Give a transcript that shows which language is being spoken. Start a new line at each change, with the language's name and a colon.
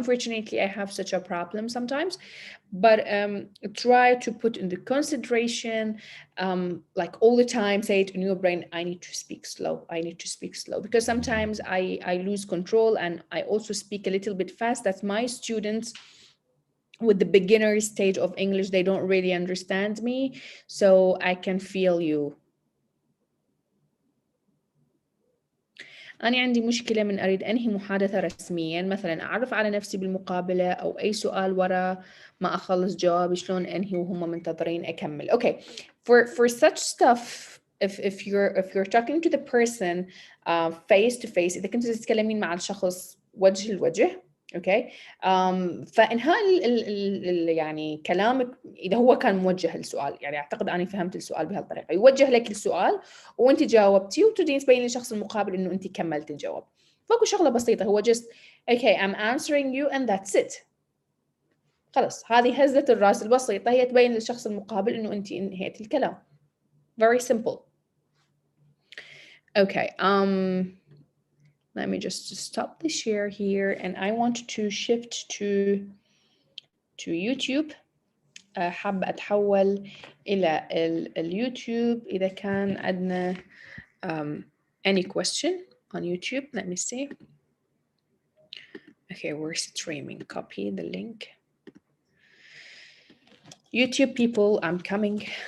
English: Unfortunately, I have such a problem sometimes, but try to put in the consideration, like all the time, say it in your brain, I need to speak slow, I need to speak slow, because sometimes I lose control and I also speak a little bit fast. That's my students with the beginner stage of English, they don't really understand me, so I can feel you.
Arabic: أنا عندي مشكلة من أريد أنهي محادثة رسميا، مثلا أعرف على نفسي بالمقابلة أو أي سؤال ورا ما أخلص جوابي، شلون أنهي وهم منتظرين أكمل.
English: Okay, for such stuff, if you're talking to the person face to face،
Arabic: إذا كنت تتكلمين مع الشخص وجه لوجه، اوكي، فانهاء يعني كلامك اذا هو كان موجه السؤال، يعني اعتقد اني فهمت السؤال بهالطريقه، يوجه لك السؤال وانت جاوبتي وتبدين تبين للشخص المقابل انه انت كملت الجواب. فاكو شغله بسيطه، هو
English: just okay I'm answering you and that's it.
Arabic: خلص، هذه هزة الراس البسيطه هي تبين للشخص المقابل انه انت انهيت الكلام.
English: Very simple. Okay, let me just stop the share here, and I want to shift to YouTube.
Arabic: حابة أتحول إلى اليوتيوب. إذا كان عندنا
English: any question on YouTube, let me see. Okay, we're streaming. Copy the link. YouTube people, I'm coming.